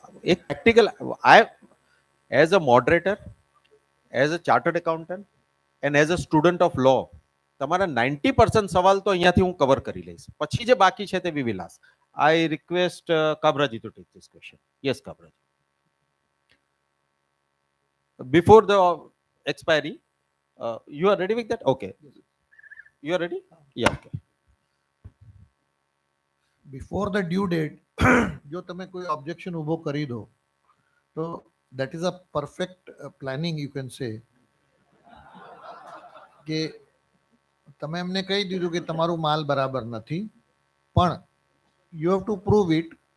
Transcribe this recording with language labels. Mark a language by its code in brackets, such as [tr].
[en] એક practical I as a moderator, as a chartered accountant and as a student of law [gu] તમારા 90% સવાલ તો અહીંયાથી હું કવર કરી લઈશ. પછી જે બાકી છે તે [en] We will ask. I request કાબરાજી to take this question. Yes કાબરાજી. Before the expiry, you are ready with that? Okay. You are ready? Yeah, okay. Before the due date [gu] જો તમે કોઈ ઓબ્જેક્શન ઊભો કરી દો તો [en] that is a perfect planning you can say [gu] કે તમે એમને કહી દીધું કે તમારું માલ બરાબર નથી, પણ [en] You have to prove it.